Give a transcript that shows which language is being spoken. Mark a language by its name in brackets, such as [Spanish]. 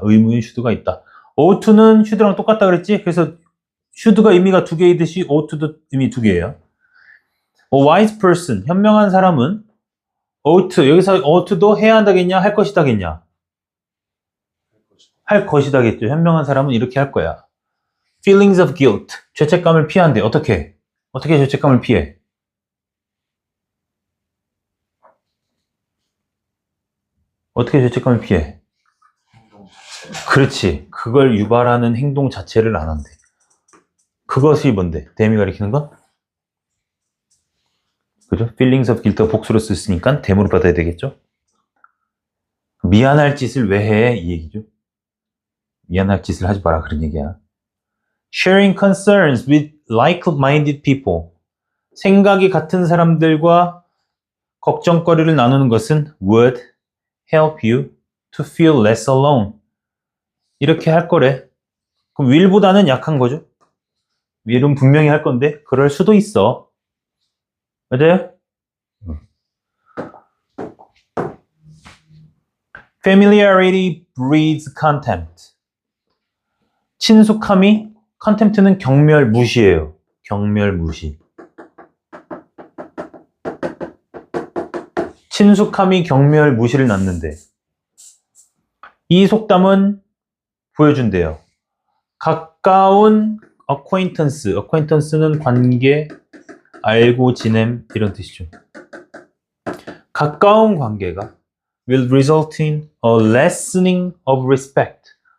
[Korean] 의무의 should가 있다. ought-는 should랑 똑같다 그랬지? 그래서 should가 의미가 두 개이듯이 ought-도 의미 두 개예요. [English] A wise person, [Korean] 현명한 사람은 ought, 여기서 ought도 해야 한다겠냐? 할 것이다겠냐? 할 것이다겠죠. 현명한 사람은 이렇게 할 거야. [English] Feelings of guilt, [Korean] 죄책감을 피한대. 어떻게 죄책감을 피해? 어떻게 죄책감을 피해? 그렇지. 그걸 유발하는 행동 자체를 안 한대. 그것이 뭔데? 대미 가리키는 건? 그죠? feelings of guilt가 복수로 쓰으니까 대모로 받아야 되겠죠? 미안할 짓을 왜 해? 이 얘기죠. 미안할 짓을 하지 마라 그런 얘기야. [English] Sharing concerns with like-minded people. [Korean] 생각이 같은 사람들과 걱정거리를 나누는 것은 [English] would help you to feel less alone. [Korean] 이렇게 할 거래. 그럼 will보다는 약한 거죠. will은 분명히 할 건데 그럴 수도 있어. 맞아요? [English] Familiarity breeds contempt. [Korean] 친숙함이 contempt는 경멸 무시예요. 경멸 무시. 친숙함이 경멸 무시를 낳는데 이 속담은 보여준대요. 가까운 acquaintance는 관계, 알고 지냄 이런 뜻이죠. 가까운 관계가 [English] will result in a lessening of respect.